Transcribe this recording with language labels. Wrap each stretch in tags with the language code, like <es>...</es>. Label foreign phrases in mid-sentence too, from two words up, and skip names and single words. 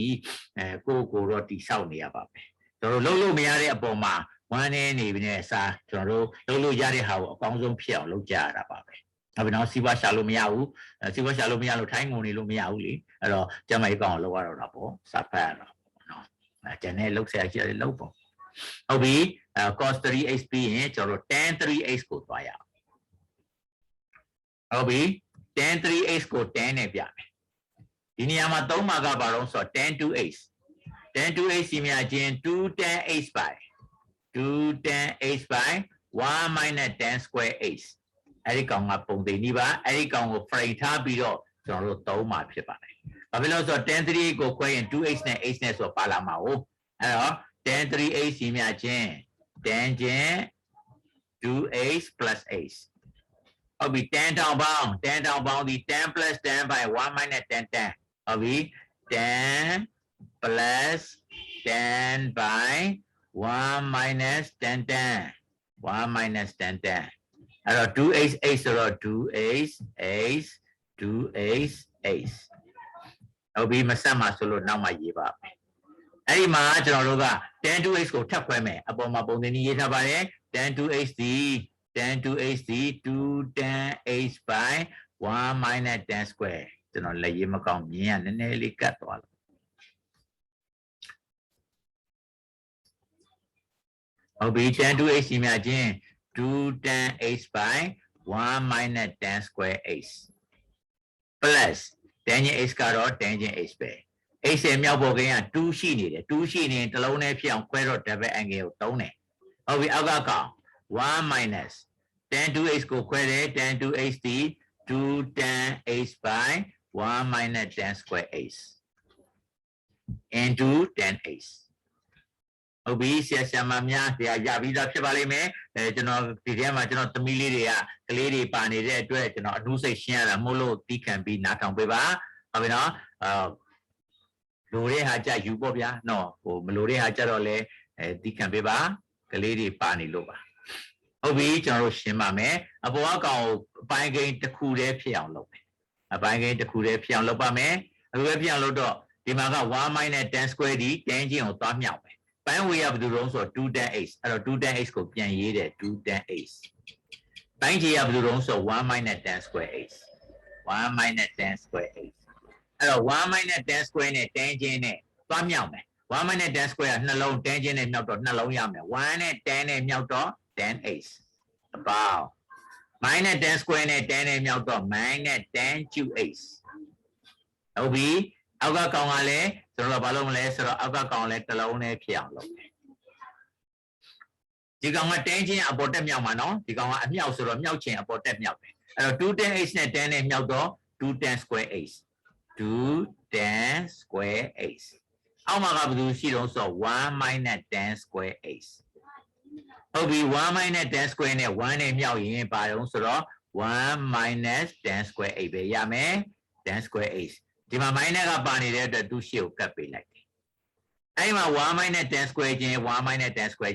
<my>ကိုတော့တိဆောက်နေရပါမယ်ကျွန်တော်တို့လုံးလို့မရတဲ့အပေါ်မှာဝမ်းနေနေပြီနဲ့စာကျွန်တော်တို့လုံးလို့ရတဲ့ဟာကိုအကောင်းဆုံးဖြစ်အောင်လုပ်ကြရတာပါပဲနောက်ပြီးတော့စီးပွားရှာလို့မရဘူးစီးပွားရှာလို့မရလို့ထိုင်းငုံနေလို့မရဘူးလေအဲ့တော့ကျမကြီးကောင်းအောင်လုပ်ရတော့တာပေါ့စာဖတ်ရတော့နော်ကျန်တဲ့လုပ်ဆရာကြီးတွေလုပ်ပေါ့ဟုတ်ပြီcos 3x ပြီးရင်ကျွန်တော်တို့ tan 3x ကိုသွားရအောင် ဟုတ်ပြီ tan 3x ကို tan နဲ့ပြမယ်ဒီနေရာမှာ3မှာကဘာလို့ဆိုတော့</my> <en>tan 2x tan 2x</en> <my>စီမြချင်း</my> <en>2 tan x by 2 tan x by 1 minus tan square x</en> <my>အဲ့ဒီကောင်ကပုံသိနေပါအဲ့ဒီ ကောင်ကို frame ထားပြီးတော့ကျွန်တော်တို့3မှာဖြစ်ပါတယ်ဘာဖြစ်လို့ဆိုတော့ tan 3x ကိုခွဲရင် 2x နဲ့ x နဲ့ဆိုပါလာမှာဟုတ်အဲ့တော့ tan 3x စီမြချင်း tan ချင်း</my> <en>2x plus x</en> <my>ဟုတ်ပြီ tan တောင်ပေါင်းဒီ</my> <en>tan plus tan by 1 minus tan tan</en> <my>ဟုတ်ပြီ</my> <en>tan plus tan by 1 minus tan tan 1 minus tan tan အဲ့တော့ 2x x ဆိုတော့ 2x</en> <my>x 2x x ဟုတ်ပြီမဆက်မှာဆိုလို့နောက်မှရေးပါမယ်အဲ့ဒီမှာကျွန်တော်တို့က tan 2x ကိုထပ်ခွဲမယ်အပေါ်မှာပုံသင်နည်းရေးထားပါတယ် tan 2x ဒီ tan 2x ဒီ</my> <en>2 tan x by 1 minus tan square</en> <my>ကျွန်တော်လက်ရေးမကောင်းမြင်ရနည်းနည်းလေးကတ်သွားလို့</my> <en>ဟုတ်ပြီ tan 2x စီမြချင်း2 tan x by 1 minus tan square x plus tangent</en> <my>x ကတော့ tangent x ပဲ x ရဲ့မြောက်ပေါ်ကိန်းက2ရှိနေတယ်2ရှိနေရင်တစ်လုံးနဲ့ဖြစ်အောင်ခွဲတော့</my> <en>double angle</en> <my>ကိုသုံးတယ်ဟုတ်ပြီအောက်ကကောင်</my> <en>1 minus tan 2x</en> <my>ကိုခွဲတယ် tan 2x ဒီ</my> <en>2 tan x by 1 minus tan square x into tan x</en> <my>ဟုတ်ပြီဆ ရာမများဆရာရပြီးသားဖြစ်ပါလိမ့်မယ်ကျွန်တော်ဒီထဲမှာကျွန်တော်သမီးလေးတွေကကလေးတွေပါနေတဲ့အတွက်ကျွန်တော်အနုစိတ်ရှင်းရတာမို့လို့တီးခံပြီးနားထောင်ပေးပါဟုတ်ပြီနော်လိုတဲ့ဟာကြယူပေါ့ဗျာနော်ဟိုမလိုတဲ့ဟာကြတော့လေ တီးခံပေးပါကလေးတွေပါနေလို့ပါဟုတ်ပြီကျွန်တော်တို့ရှင်းပါမယ်အပေါ်အကောင်အပိုင်းကိန်းတစ်ခုတည်းဖြစ်အောင်လုပ်မယ်အပိုင်းကိန်းတစ်ခုတည်းဖြစ်အောင်လုပ်ပါမယ်အခု ပဲဖြစ်အောင်လုပ်တော့ဒီမှာက</my> <en>1 minus tan square</en> <my>ဒီ tan ချင်းကိုသွားမြောက်မယ်ပိုင်းဝေးရဘယ်လိုလုံးဆိုတော့</my> <en>2 tan x</en> <my>အဲ့တော့</my> <en>2 tan x</en> <my>ကိုပြန်ရေးတယ်</my> <en>2 tan x</en> <my>ပိုင်းချေရဘယ်လိုလုံးဆိုတော့</my> <en>1 minus tan square x 1 minus tan square x</en> <my>အဲ့တော့</my> <en>1 minus tan square</en> <my>နဲ့ tan ချင်းနဲ့သွားမြောက်မယ်</my> <en>1 minus tan square</en> <my>ကနှလုံး tan ချင်းနဲ့မြောက်တော့နှလုံးရမယ်1နဲ့ tan နဲ့မြောက်တော့</my> <en>tan x</en> <my>အပေါင်း</my> <en>minus tan square</en> <my>နဲ့ tan နဲ့မြောက်တော့</my> <en>minus tan cube x</en> <my>ဟုတ်ပြီအောက်ကကောင်ကလည်းကျွန်တော်တို့ဘာလုပ်မလဲဆိုတော့အောက်ကကောင်လည်းတစ်လုံးနဲ့ဖြစ်အောင်လုပ်မယ် ဒီကောင်က tan ချင်းအပေါ်တက်မြောက်မှာနော်ဒီကောင်ကအမြောက်ဆိုတော့မြောက်ချင်းအပေါ်တက်မြောက်တယ်အဲ့တော့</my> <en>2 tan x</en> <my>နဲ့ tan နဲ့မြောက်တော့</my> <en>2 tan square x 2 tan square x</en> <my>အောက်မှာကဘယ်လိုရှိ တော့ဆိုတော့</my> <en>1 minus tan square x</en> <my>ဟုတ်ပြီ</my> <en>1 minus tan square</en> <my>နဲ့1နဲ့မြောက်ရင်ပါတော့ဆိုတော့</my> <en>1 minus tan square x</en> <my>ပဲရမယ်</my> <en>tan square x</en> <my>ဒီမှာ minus ကပါနေတဲ့အတွက်သူ့ရှေ့ကိုကပ်ပေးလိုက်တယ်အဲ့မှာ</my> <en>1 minus tan square</en> <my>ချင်း</my> <en>1 minus tan square</en>